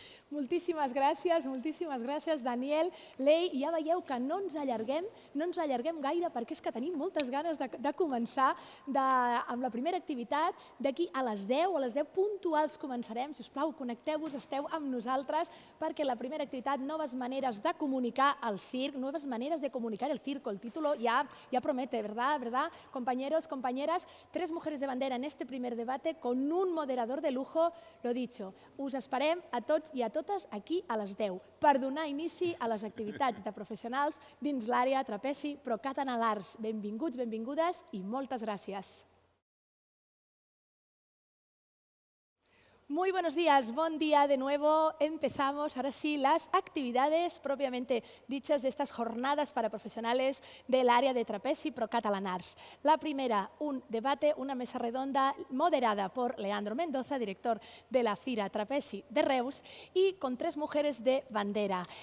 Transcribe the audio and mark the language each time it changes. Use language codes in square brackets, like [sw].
[ca] Moltíssimes gràcies, Daniel. Lei, ja veieu que no ens allarguem gaire perquè és que tenim moltes ganes de començar amb la primera activitat. D'aquí a les 10 puntuals començarem. Si us plau, connecteu-vos, esteu amb nosaltres perquè la primera activitat, noves maneres de comunicar el circ, [es] nuevas maneras de comunicar el circo. El título ya promete, ¿verdad? Compañeros, compañeras, 3 mujeres de bandera en este primer debate con un moderador de lujo. [ca] Lo dicho, us esperem a tots i a totes aquí a les 10 per donar inici a les activitats de professionals dins l'àrea Trapezi Procatalanars. Benvinguts, benvingudes i moltes gràcies. [es] Muy buenos días, buen día de nuevo. Empezamos ahora sí las actividades propiamente dichas de estas jornadas para profesionales del área de Trapezi Procatalanars. La primera, un debate, una mesa redonda moderada por Leandro Mendoza, director de la Fira Trapezi de Reus, y con 3 mujeres de bandera.